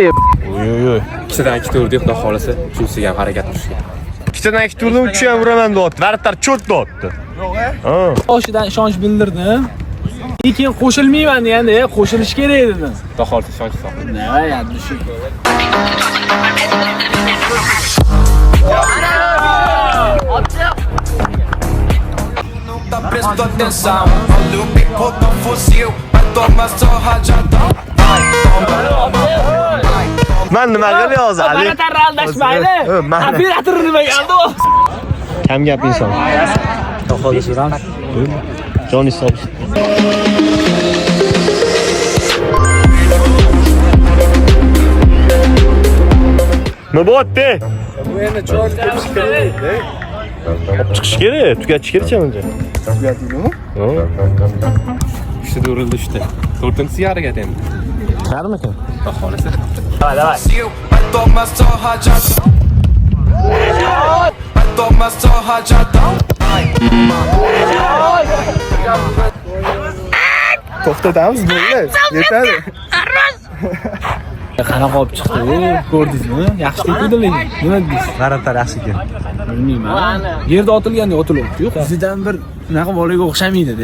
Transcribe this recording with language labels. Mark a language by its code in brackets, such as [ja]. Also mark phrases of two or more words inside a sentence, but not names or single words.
[uz] Ikkitadan ikkita urdik, xudo xohlasa, uchinchisiga ham harakat qilishga. Ikkitadan ikki turda uch ham uraman deyapti. Vartar cho't deyapti. Boshidan ishonch bildirdim. Keyin qo'shilmayman deganda, qo'shilish kerak dedim. Xudo xohlasa ishonch so'q. Nima ya'ni shu. [pt] Presta atenção, olha o bico do fuzil, vai tomar só rajadão. [uz] Men nima qilyapsiz hozir? Operator aldashmaydi. Operator nima qildi? Kam gap inson. Johnny Sobs. Nima bo'pti? Bu endi cho'l chiqish kerak. Chiqish kerak, tugatish kerak menimcha. Tugatdingmi? Uchta urildi, uchta. To'rtinchisiga harakat endi. Qarmikan? Xudo xohlasa. [pt] Vai tomar só rajadão. Vai tomar só rajadão. [uz] To'xtatamiz, bo'ldi. Yetadi. Qanaqa olib chiqdi? Ko'rdingizmi? Yaxshi ketdi lekin. Nima deysiz? G'arablar yaxshi ekan. Bilmayman. Yerda otilganda otilyapti-yu. Sizdan bir unaqa bolaga o'xshamaydi-da.